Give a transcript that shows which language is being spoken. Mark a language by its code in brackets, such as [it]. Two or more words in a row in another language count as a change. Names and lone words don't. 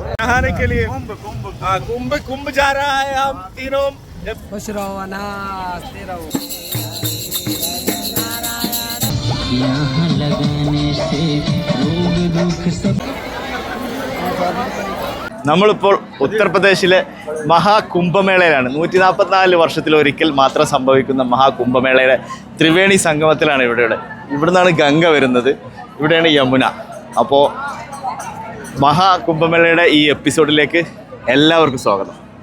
[hi] नहाने के लिए कुंभ कुंभ जा रहा है हम तीनों खुश रहो अनाज रहो यहाँ लगाने से रोग दुख सब [ml] നമ്മളിപ്പോൾ ഉത്തർപ്രദേശിലെ മഹാകുംഭമേളയിലാണ്. 144 വർഷത്തിലൊരിക്കൽ മാത്രം സംഭവിക്കുന്ന മഹാകുംഭമേളയുടെ ത്രിവേണി സംഗമത്തിലാണ് ഇവിടുന്നാണ് ഗംഗ വരുന്നത്, ഇവിടെയാണ് യമുന. അപ്പോൾ മഹാകുംഭമേളയുടെ ഈ എപ്പിസോഡിലേക്ക് എല്ലാവർക്കും സ്വാഗതം.